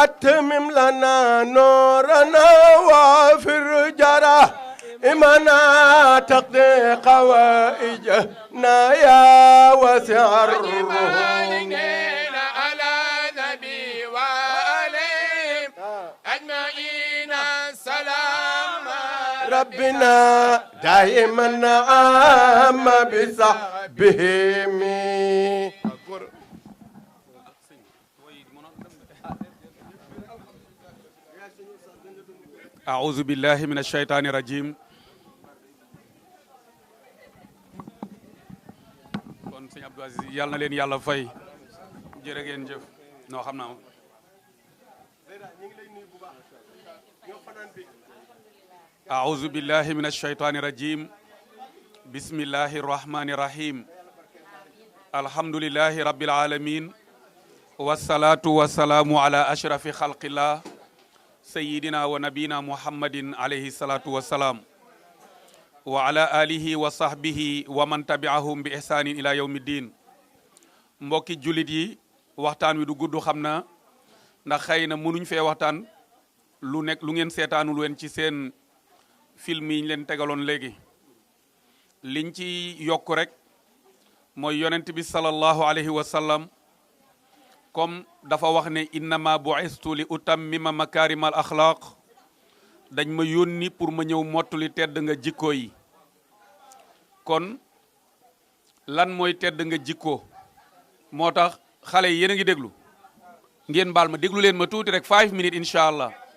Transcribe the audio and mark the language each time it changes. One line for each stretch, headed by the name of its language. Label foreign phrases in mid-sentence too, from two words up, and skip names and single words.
Arabic: أتمم لنا نورنا وافر جرى إمنا تقضي قوائجنا يا واسع الرحم على نبي وعليهم أجمعين سلام ربنا دائما عام بصحبهم أعوذ بالله من الشيطان الرجيم
Wolof: kon sëñ Abdou Aziz yàlla na leen yàlla fay jërë ngeen jëf noo xam naa
Arabic: أعوذ بالله من الشيطان الرجيم بسم الله الرحمن الرحيم الحمد لله رب العالمين والصلاة والسلام على أشرف خلق الله سيدنا ونبينا محمد عليه الصلاة والسلام وعلى آله وصحبه ومن تبعهم بإحسان إلى يوم الدين
Wolof: mbokki jullit yi waxtaan wi du gudd xam na ndax xëy na mënuñ fee waxtaan lu nekk lu ngeen seetaanul wen ci seen film yi ñu leen tegaloon léegi liñ ci yokk rek mooy yonent bi
Arabic: صلى الله عليه وسلم
Wolof: comme dafa wax ne
Arabic: إنما بعثت لأتمم مكارم الأخلاق
Wolof: dañ ma yónni pour ma ñëw mottali tedd nga jikko yi kon lan mooy tedd nga jikko moo tax xale yi yéen a ngi déglu ngeen baal ma déglu leen ma tuuti rek 5 minutes
Arabic: إن شاء الله